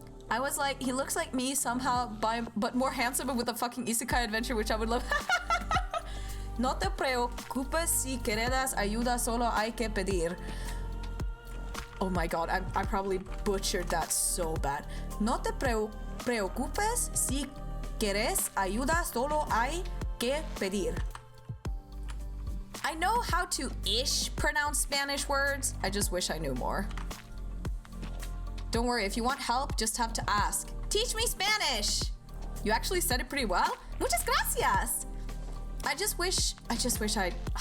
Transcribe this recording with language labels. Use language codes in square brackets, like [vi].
[en] I was like, he looks like me somehow, but more handsome and with a fucking isekai adventure, which I would love. [es] No te preocupes si quieres ayuda, solo hay que pedir. [en] Oh my god, I probably butchered that so bad. [es] No te preocupes si quieres ayuda, solo hay que pedir. [en] I know how to ish pronounce Spanish words. I just wish I knew more. Don't worry, if you want help, just have to ask. Teach me Spanish! You actually said it pretty well. [es] Muchas gracias! [en] I just wish I'd...